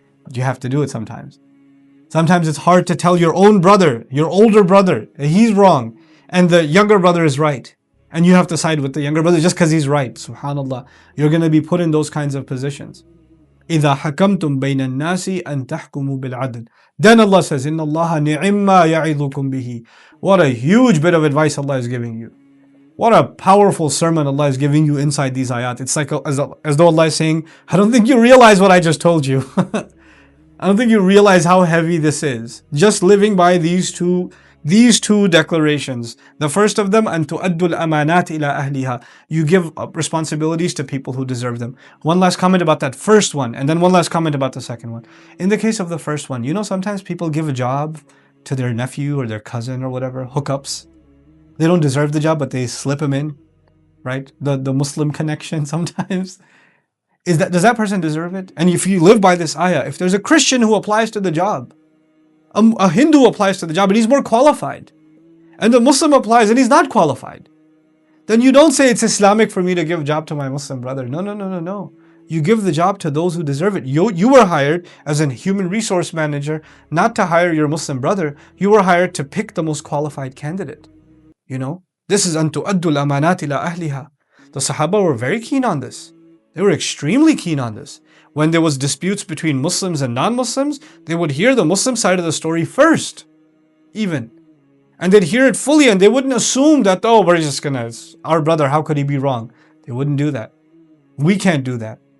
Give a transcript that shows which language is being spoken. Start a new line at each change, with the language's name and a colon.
English: But you have to do it sometimes. Sometimes it's hard to tell your own brother, your older brother, that he's wrong, and the younger brother is right. And you have to side with the younger brother just because he's right. Subhanallah. You're going to be put in those kinds of positions.
Arabic: إِذَا حَكَمْتُمْ بَيْنَ النَّاسِ أَن تَحْكُمُوا بِالْعَدْلِ.
English: Then Allah says,
Arabic: إِنَّ اللَّهَ نِعِمَّا يَعِظُكُمْ بِهِ.
English: What a huge bit of advice Allah is giving you. What a powerful sermon Allah is giving you inside these ayat. It's like as though Allah is saying, I don't think you realize what I just told you. I don't think you realize how heavy this is. Just living by these two declarations. The first of them,
Arabic: أن تؤدوا الأمانات إلى أهلها.
English: You give up responsibilities to people who deserve them. One last comment about that first one, and then one last comment about the second one. In the case of the first one, sometimes people give a job to their nephew or their cousin or whatever, hookups. They don't deserve the job, but they slip him in, right? The Muslim connection sometimes. Does that person deserve it? And if you live by this ayah, if there's a Christian who applies to the job, a Hindu applies to the job and he's more qualified, and the Muslim applies and he's not qualified, then you don't say it's Islamic for me to give a job to my Muslim brother. No. You give the job to those who deserve it. You were hired as a human resource manager not to hire your Muslim brother. You were hired to pick the most qualified candidate. This is
Arabic: أن تؤدوا الأمانات إلى أهلها.
English: The Sahaba were very keen on this. They were extremely keen on this. When there was disputes between Muslims and non-Muslims, they would hear the Muslim side of the story first, even. And they'd hear it fully and they wouldn't assume that, it's our brother, how could he be wrong? They wouldn't do that. We can't do that.